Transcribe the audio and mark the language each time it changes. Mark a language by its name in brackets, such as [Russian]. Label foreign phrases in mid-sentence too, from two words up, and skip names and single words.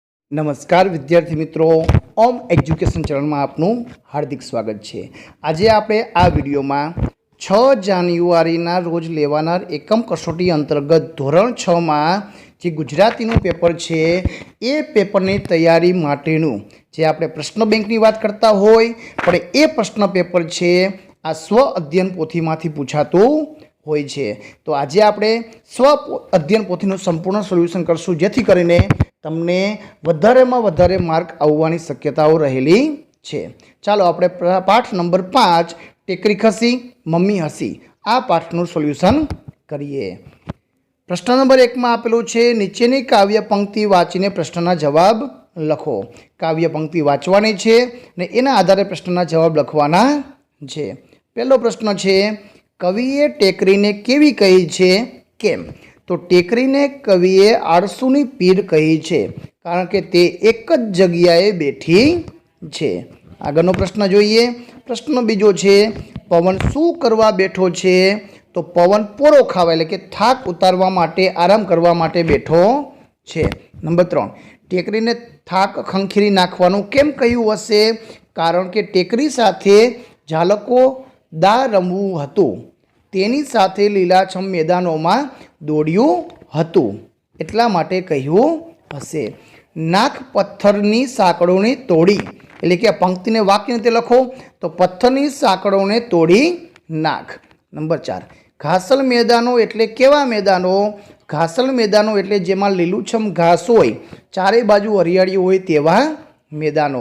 [Gujarati] નમસ્કાર વિદ્યાર્થી મિત્રો, ઓમ એજ્યુકેશન ચેનલમાં આપનું હાર્દિક સ્વાગત છે। આજ આપણે આ વિડિયોમાં 6 જાન્યુઆરી રોજ લેવાનાર એકમ કસોટી અંતર્ગત ધોરણ 6માં જે ગુજરાતીનું પેપર છે એ પેપરની તૈયારી માટેનું જે આપણે પ્રશ્ન બેંકની વાત કરતા હોય પણ એ પ્રશ્ન પેપર છે આ સ્વ અધ્યયન પોથીમાંથી પૂછાતું હોય છે। તો આજ આપણે સ્વ અધ્યયન પોથીનું સંપૂર્ણ સોલ્યૂશન કરશું જેથી કરીને તમને વધારેમાં વધારે માર્ક આવવાની શક્યતાઓ રહેલી છે। ચાલો આપણે પાઠ નંબર 5 ટેકરી ખસી મમ્મી હસી આ પાઠનું સોલ્યૂશન કરીએ। પ્રશ્ન નંબર 1માં આપેલું છે નીચેની કાવ્ય પંક્તિ વાંચીને પ્રશ્નના જવાબ લખો। કાવ્ય પંક્તિ વાંચવાની છે ને એના આધારે પ્રશ્નના જવાબ લખવાના છે। પહેલો પ્રશ્ન છે કવિએ ટેકરીને કેવી કહી છે કેમ? તો ટેકરીને કવિએ આળસુની પીડ કહી છે કારણ કે તે એક જ જગ્યાએ બેઠી છે। આગળનો પ્રશ્ન જોઈએ। પ્રશ્ન બીજો છે પવન શું કરવા બેઠો છે? તો પવન પોરો ખાવા એટલે કે થાક ઉતારવા માટે આરામ કરવા માટે બેઠો છે। નંબર 3 ટેકરીને થાક ખંખેરી નાખવાનું કેમ કહ્યું હશે? કારણ કે ટેકરી સાથે ઝાલકો દા રમવું હતું, તેની સાથે લીલાછમ મેદાનોમાં દોડ્યું હતું એટલા માટે કહ્યું હશે। નાખ પથ્થરની સાંકળોને તોડી એટલે કે આ પંક્તિને વાક્ય રીતે લખો તો પથ્થરની સાંકળોને તોડી નાખ। નંબર 4 ઘાસલ મેદાનો એટલે કેવા મેદાનો? ઘાસલ મેદાનો એટલે જેમાં લીલુંછમ ઘાસ હોય, ચારે બાજુ હરિયાળી હોય તેવા મેદાનો।